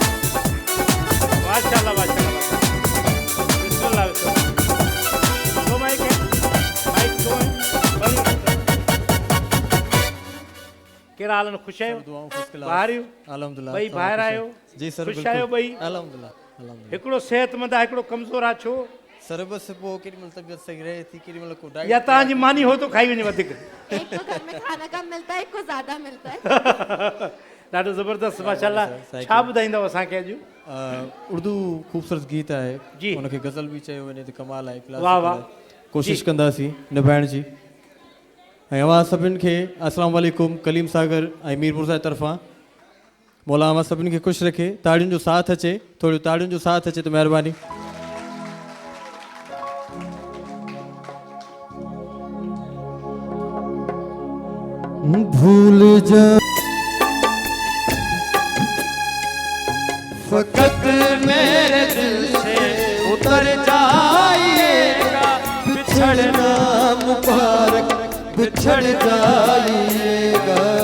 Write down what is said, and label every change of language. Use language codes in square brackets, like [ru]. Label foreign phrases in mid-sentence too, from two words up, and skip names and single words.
[ur] ماشاءاللہ ماشاءاللہ. بسم اللہ بسم اللہ. دو مائک ہے، مائک دو ہے. [sd] केड़ा हाल है? खुश आयो? बाहर आयो? अल्हम्दुलिल्लाह भाई बाहर आयो? जी सर, खुश आयो भाई? अल्हम्दुलिल्लाह अल्हम्दुलिल्लाह। हिकिड़ो सेहतमंद आहे, हिकिड़ो कमज़ोर आहे, छो? [ur] سر بس وہ کیڈی مطلب طبیعت صحیح رہے تھی، کیڈی مطلب کو ڈائٹ या [sd] तव्हांजी मानी हो तो खाई वञे वधीक। [ur] ایک کو گھر میں کھانا کم ملتا ہے، ایک کو زیادہ ملتا ہے. [sd] ॾाढो ज़बरदस्त माशाल्लाह। छा ॿुधाईंदव असांखे अॼु? उर्दू खूबसूरत गीत आहे जी। उनखे गज़ल भी चयो वञे त कमाल आहे। वाह वाह। कोशिश कंदासीं निभाइण जी। ऐं अवां सभिनि खे अस्सलाम वालेकुम। कलीम सागर ऐं मीर मुर्तज़ा तरफ़ां मौला अवां सभिनि खे ख़ुशि रखे। ताड़ियुनि जो साथ अचे, थोड़ी ताड़ियुनि जो साथ अचे त महिरबानी। [ur] بھول جا فقط میرے دل سے اتر جائیے گا، بچھڑنا مبارک بچھڑ جائیے گا.